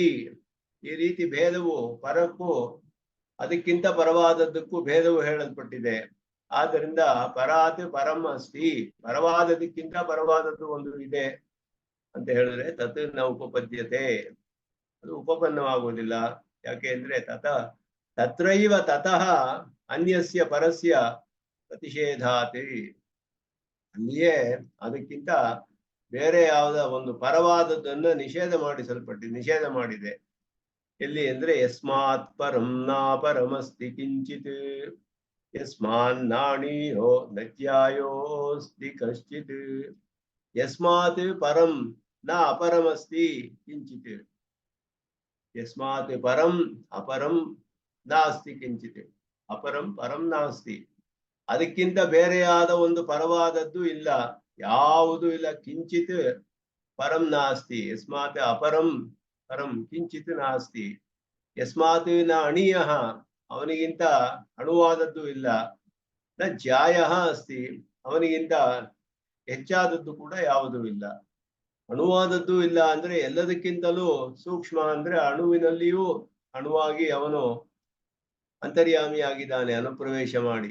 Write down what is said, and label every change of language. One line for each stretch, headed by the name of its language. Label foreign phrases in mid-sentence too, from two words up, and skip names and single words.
Kannada: ಈ ರೀತಿ ಭೇದವು ಪರಕ್ಕೂ ಅದಕ್ಕಿಂತ ಪರವಾದದ್ದಕ್ಕೂ ಭೇದವು ಹೇಳಲ್ಪಟ್ಟಿದೆ. ಆದ್ದರಿಂದ
Sanskrit: ಪರಾತ್ ಪರಂ ಅಸ್ತಿ,
Kannada: ಪರವಾದದಕ್ಕಿಂತ ಪರವಾದದ್ದು ಒಂದು ಇದೆ ಅಂತ ಹೇಳಿದ್ರೆ
Sanskrit: ತತ್ ನ ಉಪಪದ್ಯತೆ,
Kannada: ಅದು ಉಪಪನ್ನವಾಗುವುದಿಲ್ಲ. ಯಾಕೆ ಅಂದ್ರೆ
Sanskrit: ತತ್ರೈವ ತತಃ ಅನ್ಯಸ್ಯ ಪರಸ್ಯ ಪ್ರತಿಷೇಧಾತಿ.
Kannada: ಅಲ್ಲಿಯೇ ಅದಕ್ಕಿಂತ ಬೇರೆ ಯಾವುದ ಒಂದು ಪರವಾದದ್ದನ್ನು ನಿಷೇಧ ಮಾಡಿದೆ. ಎಲ್ಲಿ ಅಂದ್ರೆ
Sanskrit: ಯಸ್ಮಾತ್ ಪರಂ ನಾ ಪರಮಸ್ತಿ ಕಿಂಚಿತ್, ಯಸ್ಮಾನ್ನಾಣೀಯೋ ನಜ್ಯಾಯೋಸ್ತಿ ಕಶ್ಚಿತ್, ಯಸ್ಮಾತ್ ಪರಂ ನ ಅಪರಮಸ್ತಿ ಕಿಂಚಿತ್, ಯಸ್ಮಾತ್ ಪರಂ ಅಪರಂ ನಾಸ್ತಿ ಕಿಂಚಿತ್, ಅಪರಂ ಪರಂ ನಾಸ್ತಿ.
Kannada: ಅದಕ್ಕಿಂತ ಬೇರೆಯಾದ ಒಂದು ಪರವಾದದ್ದು ಇಲ್ಲ, ಯಾವುದೂ ಇಲ್ಲ.
Sanskrit: ಕಿಂಚಿತ್ ಪರಂ ನಾಸ್ತಿ, ಯಸ್ಮಾತ್ ಅಪರಂ ಪರಂ ಕಿಂಚಿತ್ ನಾಸ್ತಿ, ಯಸ್ಮಾತ್ ನ ಅಣೀಯಃ,
Kannada: ಅವನಿಗಿಂತ ಅಣುವಾದದ್ದು ಇಲ್ಲ.
Sanskrit: ನ ಜ್ಯಾಯಃ ಅಸ್ತಿ,
Kannada: ಅವನಿಗಿಂತ ಹೆಚ್ಚಾದದ್ದು ಕೂಡ ಯಾವುದೂ ಇಲ್ಲ. ಅಣುವಾದದ್ದು ಇಲ್ಲ ಅಂದ್ರೆ ಎಲ್ಲದಕ್ಕಿಂತಲೂ ಸೂಕ್ಷ್ಮ ಅಂದ್ರೆ ಅಣುವಿನಲ್ಲಿಯೂ ಅಣುವಾಗಿ ಅವನು ಅಂತರ್ಯಾಮಿಯಾಗಿದ್ದಾನೆ ಅನುಪ್ರವೇಶ ಮಾಡಿ.